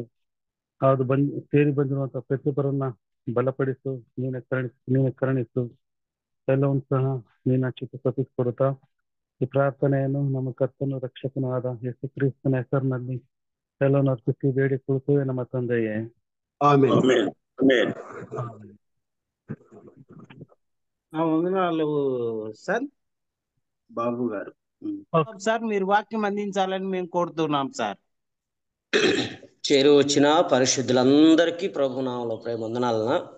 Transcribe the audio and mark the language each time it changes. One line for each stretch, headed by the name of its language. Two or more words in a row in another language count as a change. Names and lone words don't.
Kannada: ಅದು ಸೇರಿ ಬಂದಿರುವಂತ ಪ್ರತಿಯೊಬ್ಬರನ್ನ ಬಲಪಡಿಸು, ನೀನೇ ಕರುಣಿಸು, ಎಲ್ಲವನ್ನು ಸಹ ನೀನ ಚಿತ್ತಪಡಿಸಿಕೊಡುತ್ತಾ ಈ ಪ್ರಾರ್ಥನೆಯನ್ನು ನಮ್ಮ ಕರ್ತನು ರಕ್ಷಕನೂ ಆದ ಯೇಸು ಕ್ರಿಸ್ತನ ಹೆಸರಿನಲ್ಲಿ ಎಲ್ಲವನ್ನು ಅರ್ಪಿಸಿ ಬೇಡಿಕೊಳ್ಳುತ್ತೇವೆ ನಮ್ಮ ತಂದೆಯೇ.
Telugu: వందనాలు సార్. బాబు గారు సార్, మీరు వాక్యం అందించాలని మేము కోరుతున్నాం సార్. చేరి వచ్చిన పరిశుద్ధులందరికీ ప్రభు నామములో ప్రేమ వందనాలన్నా.